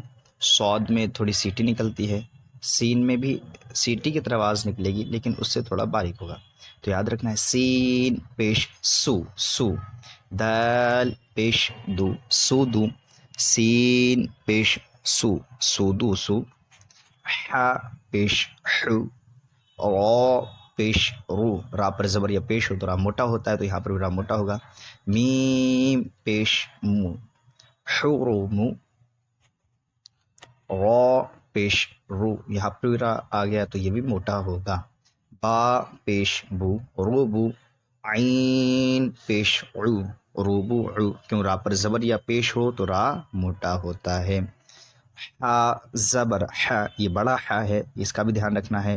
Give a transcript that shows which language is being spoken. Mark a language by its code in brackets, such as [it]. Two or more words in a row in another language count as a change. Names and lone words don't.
[ur] سواد میں تھوڑی سیٹی نکلتی ہے, سین میں بھی سیٹی کی طرح آواز نکلے گی لیکن اس سے تھوڑا باریک ہوگا تو یاد رکھنا ہے. سین پیش سو سو دال پیش دو سو دو سین پیش سو سودو سو ح پیش حو را پیش رو را پر زبر یا پیش ہو تو را موٹا ہوتا ہے تو یہاں پر بھی را موٹا ہوگا. میم پیش مو حرم را پیش رو یہاں پر را آ گیا تو یہ بھی موٹا ہوگا. با پیش بو روبو عین پیش عو روبو عو کیوں را پر زبر یا پیش ہو تو را موٹا ہوتا ہے. ح زبر ح یہ بڑا ح ہے اس کا بھی دھیان رکھنا ہے.